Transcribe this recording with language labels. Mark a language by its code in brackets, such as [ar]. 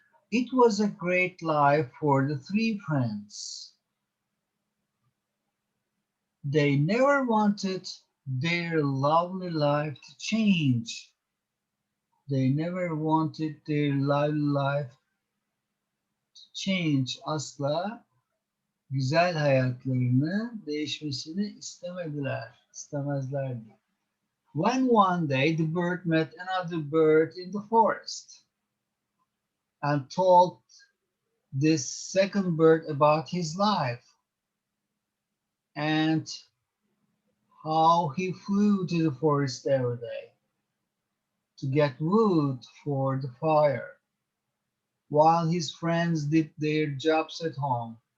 [en] It was a great life for the three friends. They never wanted their lovely life to change. They never wanted their lovely life to change. [tr] Asla güzel hayatlarını değişmesini istemezlerdi. [en] When one day the bird met another bird in the forest and told this second bird about his life and how he flew to the forest every day to get wood for the fire while his friends did their jobs at home.